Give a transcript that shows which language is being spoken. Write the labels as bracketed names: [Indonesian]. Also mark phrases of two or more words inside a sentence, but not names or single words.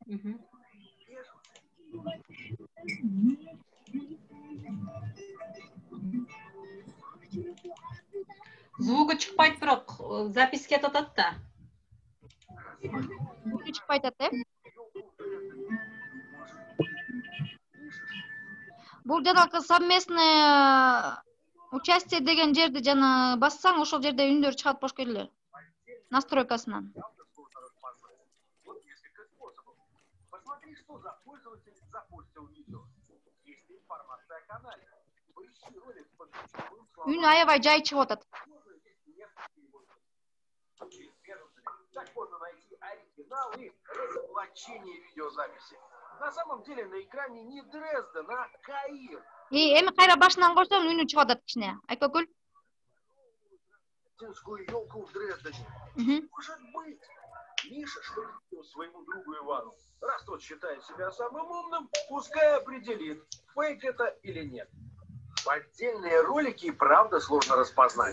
[Kyrgyz] Звугу чыкпайт, бирок запись кетип атат да. Звугу чыкпай атат, Бул жанагы [Russian] совместное участие [Kyrgyz] деген жерди жана бассаң, ошол жерде үндөр чыгат бош келе. Настройкасынан. Үн аябай жай чыгып атат. [Russian] Так можно найти оригинал и разоблачение видеозаписи. На самом деле на экране не Дрезден, а Каир. [Kyrgyz] Эми кайра башынан койсом үнү чыгып атат кичине. Айкөкүл. [Russian] Елку в Дрездене. Может быть, Миша что-то своему другу Ивану. Раз тот считает себя самым умным, пускай определит, фейк это или нет. Поддельные ролики и правда сложно распознать.